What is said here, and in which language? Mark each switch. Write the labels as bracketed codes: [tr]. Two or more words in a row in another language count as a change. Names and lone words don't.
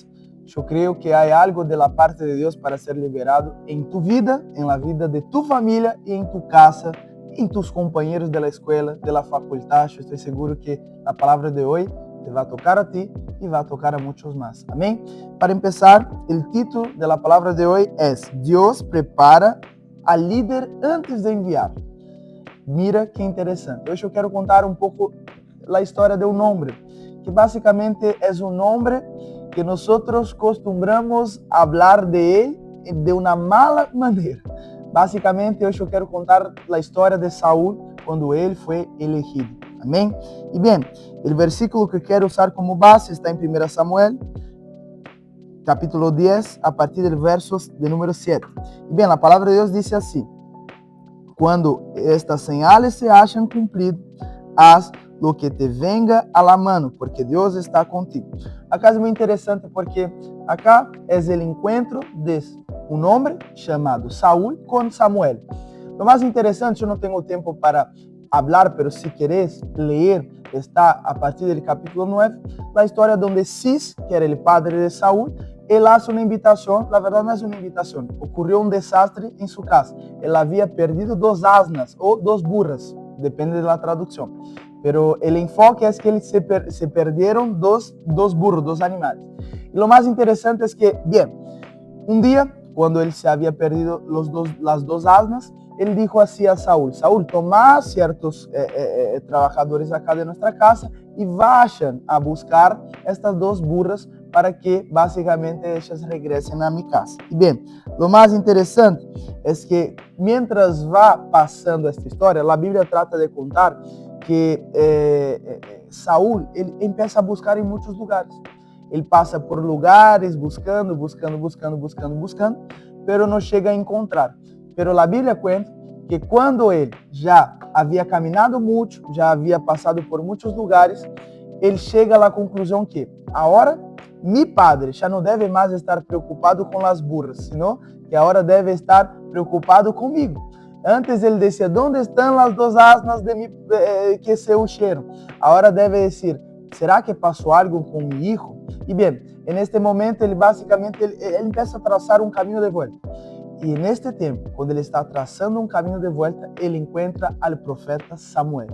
[es] Yo creo que hay algo de la parte de Dios para ser liberado en tu vida, en la vida de tu familia y en tu casa, en tus compañeros de la escuela, de la facultad. Yo estoy seguro que la palabra de hoy te va a tocar a ti y va a tocar a muchos más. Amén. Para empezar, el título de la palabra de hoy es Dios prepara al líder antes de enviar. Mira que interessante. [pt] Hoje eu quero contar um pouco a história de um homem, que basicamente é um homem que nós costumamos falar de ele de uma mala maneira. Basicamente, hoje eu quero contar a história de Saúl quando ele foi elegido. Amém? E bem, o versículo que quero usar como base está em 1 Samuel, capítulo 10, a partir do verso de número 7. E bem, a palavra de Deus diz assim: Quando [es] estas señales se hayan cumplido, haz lo que te venga a la mano, [pt] porque Deus está contigo. Acá é muito interessante porque acá é o encontro de um homem chamado Saúl com Samuel. Lo mais interessante, eu não tenho tempo para falar, mas se queres ler, está a partir do capítulo 9, a história onde Cis, que era o padre de Saúl, ele [es] hace uma invitação, [pt] na verdade não é uma invitação, ocorreu um desastre em sua casa. Ele havia perdido 2 asnas ou 2 burras, depende da tradução. [es] Pero el enfoque es que se perdieron 2 burros, 2 animales. Y lo más interesante es que, bien, un día, cuando él se había perdido las 2 asnas, él dijo así a Saúl: Saúl, toma ciertos trabajadores acá de nuestra casa y vayan a buscar estas 2 burras para que básicamente ellas regresen a mi casa. Y bien, lo más interesante es que mientras va pasando esta historia, la Biblia trata de contar que Saúl, ele empieza a buscar [pt] em muitos lugares. Ele passa por lugares buscando, pero não chega a encontrar. Pero a Bíblia conta que quando ele já havia caminhado muito, já havia passado por muitos lugares, ele chega à conclusão que agora [es] mi padre [pt] já não deve mais estar preocupado com as burras, senão que agora deve estar preocupado comigo. [es] Antes ele decía: ¿dónde están las 2 asnas que se huyeron? Ahora debe decir: ¿será que pasó algo con mi hijo? Y bien, en este momento él básicamente él empieza a trazar un camino de vuelta. Y en este tiempo, cuando él está trazando un camino de vuelta, él encuentra al profeta Samuel.